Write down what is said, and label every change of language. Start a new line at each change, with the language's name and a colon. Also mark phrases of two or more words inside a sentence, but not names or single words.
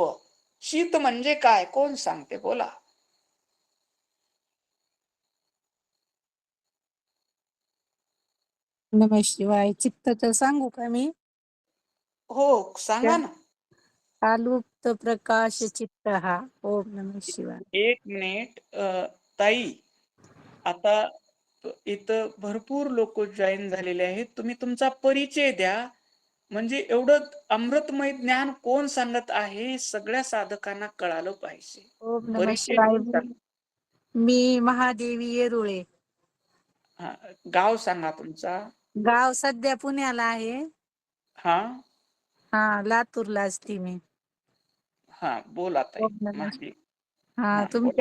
Marathi: चित म्हणजे काय? कोण सांगते? बोला.
Sanskrit: नमः शिवाय.
Marathi: चित्तच सांगू का मी? हो सांगा ना. आलुप्त प्रकाश चित्त हा.
Sanskrit: ओम नमः शिवाय.
Marathi: एक मिनिट. ताई, आता इथं भरपूर लोक जॉईन झालेले आहेत. तुम्ही तुमचा परिचय द्या. म्हणजे एवढं अमृतमय ज्ञान कोण सांगत आहे सगळ्या साधकांना कळालं पाहिजे.
Sanskrit: ओम नमः
Marathi: परिचय
Sanskrit: शिवाय.
Marathi: देऊन सांगा. मी महादेवी येरुळे. हा, गाव सांगा तुमचा. गाव सध्या पुण्याला आहे. हा हा, लातूरला असते मी. हा बोला ताई.
Sanskrit: ओम नमः
Marathi: माझी.
Sanskrit: शिवाय. हा,
Marathi: हा तुमच्या